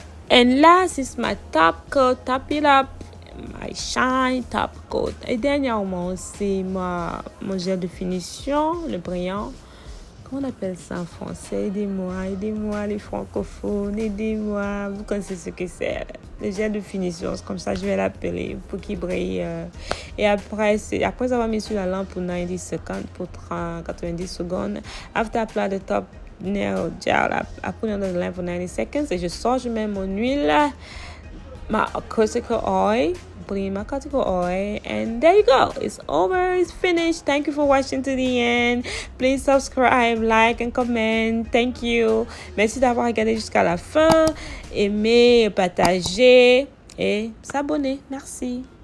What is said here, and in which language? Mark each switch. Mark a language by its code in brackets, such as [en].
[en] And last is my top coat, top it up, my shine top coat. [fr] Et dernièrement, c'est mon gel de finition, le brillant. Comment on appelle ça en français? Aidez-moi les francophones, aidez-moi. Vous connaissez ce que c'est? Le gel de finition, c'est comme ça je vais l'appeler pour qu'il brille. Et après avoir mis sur la lampe pour 90 secondes, [en] pour 90 secondes, after apply the top nail gel, I put it under the lamp for 90 seconds [fr] et je mets mon huile, [en] my cortical oil, putting my cortical oil, and there you go. It's over, it's finished. Thank you for watching to the end. Please subscribe, like and comment. Thank you. [fr] Merci d'avoir regardé jusqu'à la fin. Aimez, partagez et s'abonner. Merci.